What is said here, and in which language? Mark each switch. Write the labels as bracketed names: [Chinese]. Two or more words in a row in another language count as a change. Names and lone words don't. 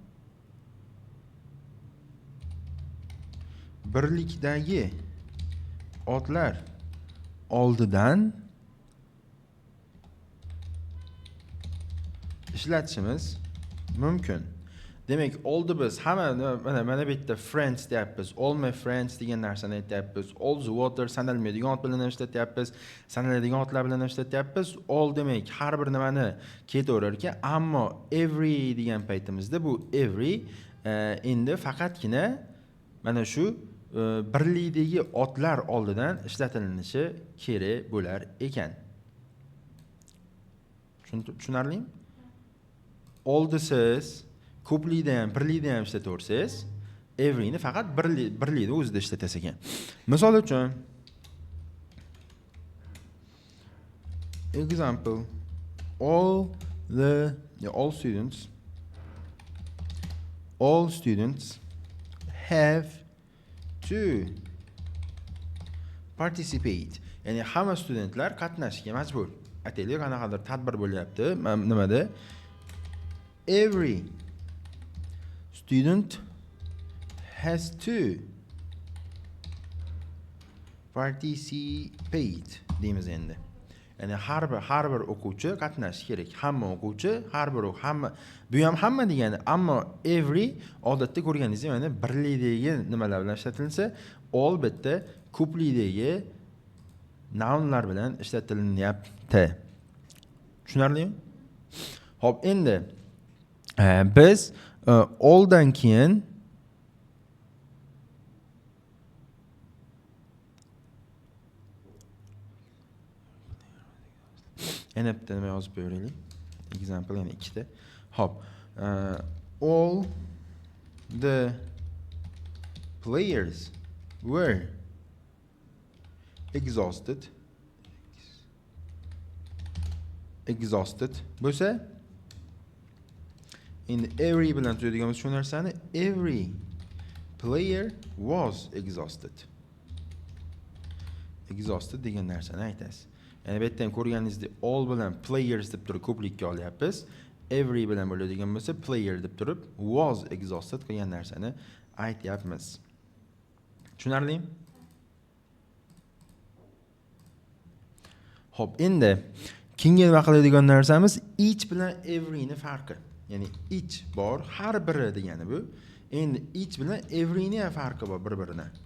[Uzbek] birlikdagi otlar oldidan ishlatishimiz mumkin. Demak, oldi biz hamma mana bu yerda friends deyapmiz. [English] All my friends [Uzbek] degan narsani aytyapmiz. [English] All the water [Uzbek] sanalmaydigan ot bilan ishlatyapmiz. Sanaladigan otlar bilan ishlatyapmiz. All demak har bir nimani ketaverar ekan, ammo every degan paytimizda bu every endi faqatgina mana shu birlikdagi otlar oldidan ishlatilishi kerak bo'lar ekan. Tushunarlimi? Oldisiz ko'plikda ham, birlikda ham ishlataversangiz, everyni faqat birlikda o'zida ishlatasiz ekan. Misol uchun [English] example all students have to participate. [Uzbek] Ya'ni hamma studentlar qatnashishga majbur. Aytaylik, qanaqadir tadbir bo'lyapti, nimada? [English] Every student has to participate [Uzbek] deymiz endi. Ya'ni har bir o'quvchi qatnashishi kerak. Hamma o'quvchi, bu ham hamma degani, ammo every odatda ko'rganingizdek, mana birlikdagi nimalar bilan ishlatilsa, all bitta ko'plikdagi nounlar bilan ishlatilyapti. Tushunarlimi? Xo'p, endi biz alldan keyin yana bitta nima yozib beraylik. Example yana ikkita. Xo'p, [English] all the players were exhausted [Uzbek] bo'lsa, endi every bilan tugadiganimiz shu narsani [English] every player was exhausted [Uzbek] degan narsani aytasiz. Ya'ni bu yerda ham ko'rganingizdek all bilan players deb turib ko'plikka olyapmiz. Every bilan bo'ladigan bo'lsa player deb turib [English] was exhausted [Uzbek] qilgan narsani aytyapmiz. Tushunarlimi? Xo'p, endi keyingi nima qiladigan narsamiz each bilan every ni farqi. Ya'ni each bor, har biri degani bu. Endi each bilan every ni ham farqi bor bir-biridan.